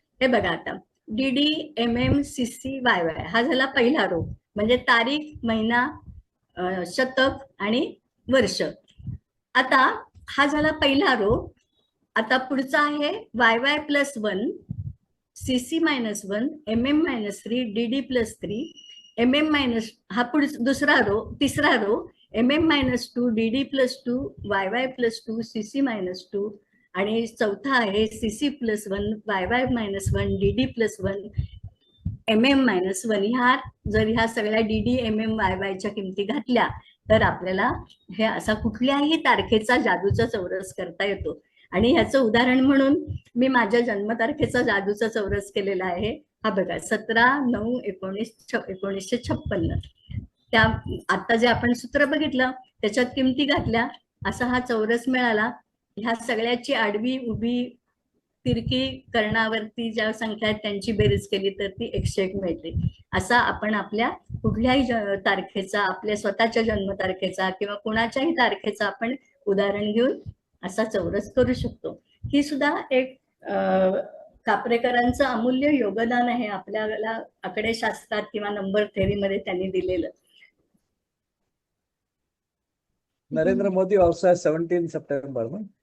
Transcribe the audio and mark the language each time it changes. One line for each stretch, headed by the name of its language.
Marathi: हे बघा आता DDMMCCYY हा झाला पहिला रो, म्हणजे तारीख, महिना, शतक आणि वर्ष. आता हा झाला पहिला रो. आता पुढचा आहे YY+1 CC-1 MM-3 DD+3 MM- हा दुसरा रो. तिसरा row MM-2 DD+2 YY+2 CC-2 आणि चौथा आहे CC+1 YY-1 DD+1 MM-1. ह्या सगळ्या DD MM YYच्या किमती घातल्या तर आपल्याला हे असा कुठल्याही तारखेचा जादूचा चौरस करता येतो. आणि ह्याचं उदाहरण म्हणून मी माझ्या जन्मतारखेचा जादूचा चौरस केलेला आहे. हा बघा 17/9/1956. त्या आता जे आपण सूत्र बघितलं त्याच्यात किमती घातल्या, असा हा चौरस मिळाला. ह्या सगळ्याची आडवी, उभी, तिरकी कर्णावरती ज्या संख्या आहेत त्यांची बेरीज केली तर ती 101 मिळते. असा आपण आपल्या कुठल्याही तारखेचा, आपल्या स्वतःच्या जन्मतारखेचा किंवा कुणाच्याही तारखेचा आपण उदाहरण घेऊन असा चौरस करू शकतो. ही सुद्धा एक कापरेकरांचं अमूल्य योगदान आहे आपल्याला आकडेशास्त्रात किंवा नंबर थेअरीमध्ये त्यांनी दिलेलं.
English: Narendra Modi also has 17 September, no?